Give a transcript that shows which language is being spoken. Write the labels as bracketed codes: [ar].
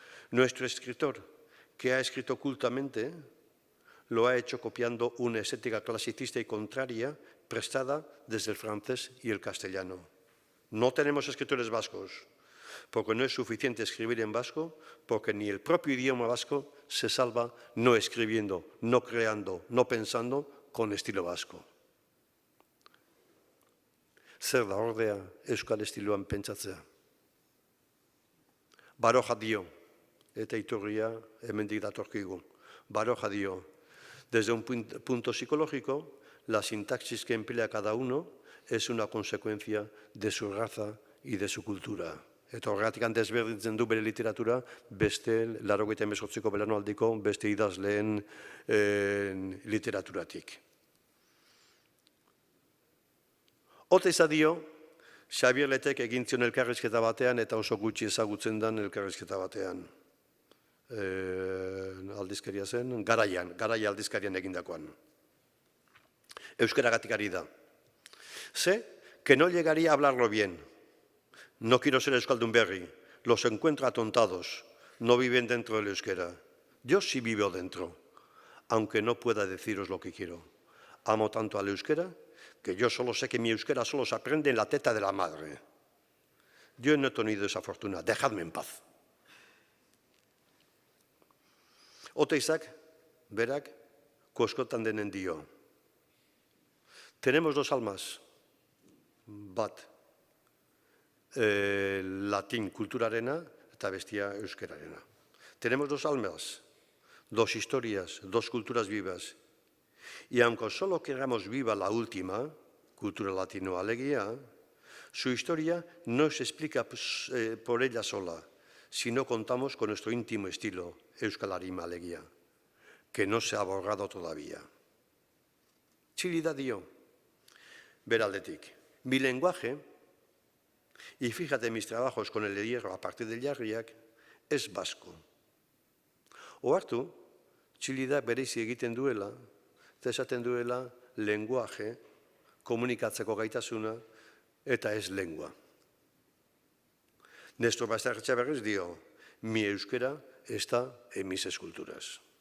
[es] Nuestro escritor, que ha escrito cultamente, lo ha hecho copiando una estética clasicista y contraria prestada desde el francés y el castellano. No tenemos escritores vascos, porque no es suficiente escribir en vasco, porque ni el propio idioma vasco se salva no escribiendo, no creando, no pensando con estilo vasco. [eu] Zer da ordea euskal estiloan pentsatzea? Baroja dio, eta iturria hemendik datorkigu. Baroja dio, [es] desde un punto psicológico, la sintaxis que emplea cada uno es una consecuencia de su raza y de su cultura. [eu] Eta horregatik desberdintzen du bere literatura beste 98ko belaunaldiko beste idazleen literaturatik. Oteiza dio, Xabier Letek egin zion elkarrizketa batean eta oso gutxi ezagutzen den elkarrizketa batean. Aldizkaria zen, garaia aldizkarian egindakoan. Euskaragatik ari da. [es] Sé que no llegaría a hablarlo bien. No quiero ser euskaldun berri. Los encuentro atontados. No viven dentro del euskera. Yo sí vivo dentro, aunque no pueda deciros lo que quiero. Amo tanto al euskera que yo solo sé que mi euskera solo se aprende en la teta de la madre. Yo no he tenido esa fortuna. Dejadme en paz. [eu] Oteizak, berak, koskotan denen dio. [es] Tenemos dos almas. [eu] Bat, latín kulturarena eta bestia euskararena. [es] Tenemos dos almas, dos historias, dos culturas vivas. Y aunque solo queramos viva la última, cultura latino [eu] alegia, [es] su historia no se explica por ella sola, si no contamos con nuestro íntimo estilo, Euskal Arima alegia, que no se ha borrado todavía. [eu] Txilida dio, beraldetik, [es] mi lenguaje, y fíjate en mis trabajos con el de hierro a partir del jarriak, es vasco. [eu] Ohartu, Txilida bereizi egiten duela, eta esaten duela lenguaje, komunikatzeko gaitasuna, eta ez lengua. [es] Nestor Basterretxe [eu] berriz dio, [es] mi euskera está en mis esculturas.